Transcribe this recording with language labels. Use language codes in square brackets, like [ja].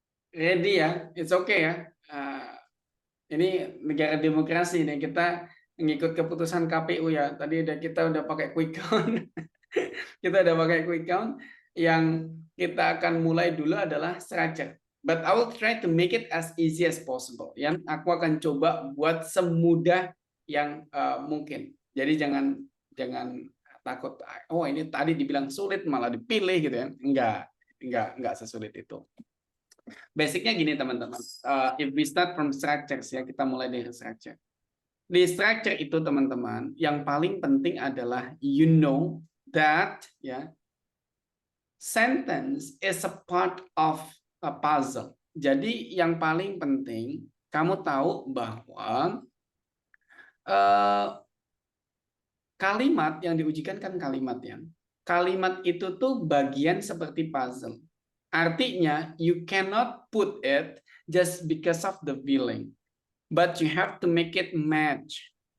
[id] Ready ya, [en] it's okay ya. [id] Ini negara demokrasi nih, kita ngikut keputusan KPU ya. Tadi kita udah pakai quick count. Kita udah pakai quick count. Yang kita akan mulai dulu adalah structure. [en] But I will try to make it as easy as possible. [id] Yang aku akan coba buat semudah yang mungkin. Jadi jangan takut. Oh, ini tadi dibilang sulit malah dipilih gitu ya. Enggak sesulit itu. Basicnya gini teman-teman. [en] If we start from structures ya, [id] kita mulai dari structure. Di structure itu teman-teman, yang paling penting adalah [en] you know that ya, sentence is a part of a puzzle. [id] Jadi yang paling penting kamu tahu bahwa Kalimat yang diujikan kan kalimat ya. Kalimat itu tuh bagian seperti puzzle. [en] Artinya, you cannot put it just because of the feeling, but you have to make it match.